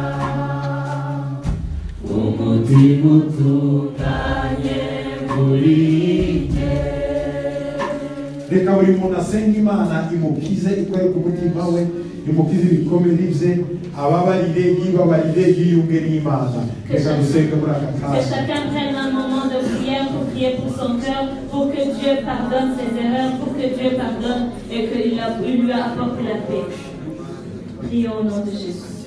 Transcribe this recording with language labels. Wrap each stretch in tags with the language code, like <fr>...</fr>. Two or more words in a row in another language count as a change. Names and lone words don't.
<rw>Umutima utunganye muri njye. reka buri muntu asenga imana imukize ikore ku mutima we imukize ibikomere bye ababarire yibabarire yiyunge n'imana reka dusenge muri aka</rw> <fr>Que</fr> <rw>kanya</rw> <fr>chacun prenne un moment de prière pour prier pour son cœur, pour que Dieu pardonne ses erreurs, pour que Dieu pardonne et qu'il lui apporte la paix. Prions au nom de Jésus.</fr>